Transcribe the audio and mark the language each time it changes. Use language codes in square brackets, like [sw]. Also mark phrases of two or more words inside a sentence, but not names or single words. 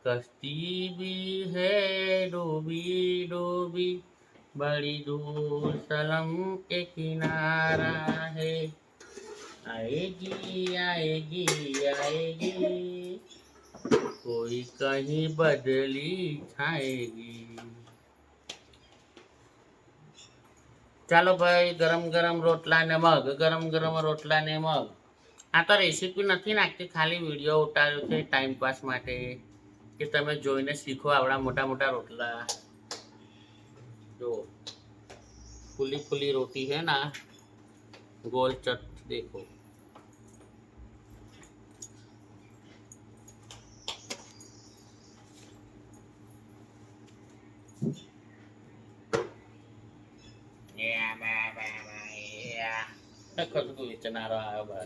[hi] कश्ती भी है डूबी डूबी, बड़ी दूर सलम के किनारा है, आएगी आएगी आएगी, कोई कहीं बदली छाएगी। [gu] ચાલો ભાઈ, ગરમ ગરમ રોટલા ને મગ, ગરમ ગરમ રોટલા ને મગ. આ તો રેસીપી નથી નાખતી, ખાલી વિડીયો ઉતાર્યો છે ટાઈમ પાસ માટે, કે તમે જોઈને શીખો આવડા મોટા મોટા રોટલા. જો ફૂલી ફૂલી રોટી [hi] है ना, गोल चट देखो. [gu] ખુશબુ વેચનારો આવ્યો બાર.